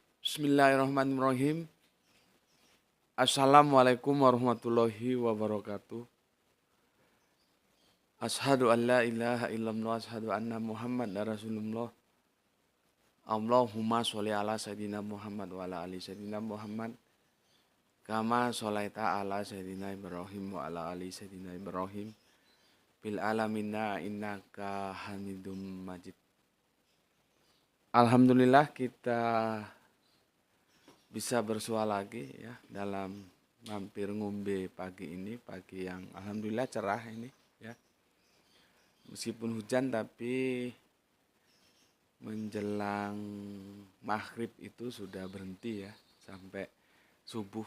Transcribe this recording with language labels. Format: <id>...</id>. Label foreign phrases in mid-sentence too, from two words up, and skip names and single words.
<ar>بسم الله الرحمن الرحيم. السلام عليكم ورحمة الله وبركاته. أشهد أن لا إله إلا الله، أشهد أن محمدا رسول الله. اللهم صل على سيدنا محمد وعلى آل سيدنا محمد. كما صليت على سيدنا إبراهيم وعلى آل سيدنا إبراهيم. بالعالمين إنك حميد مجيد.</ar> <id>Alhamdulillah kita bisa bersua lagi ya dalam</id> <jv>mampir ngombe</jv> <id>pagi ini, pagi yang alhamdulillah cerah ini ya. Meskipun hujan tapi menjelang maghrib itu sudah berhenti ya sampai subuh.</id>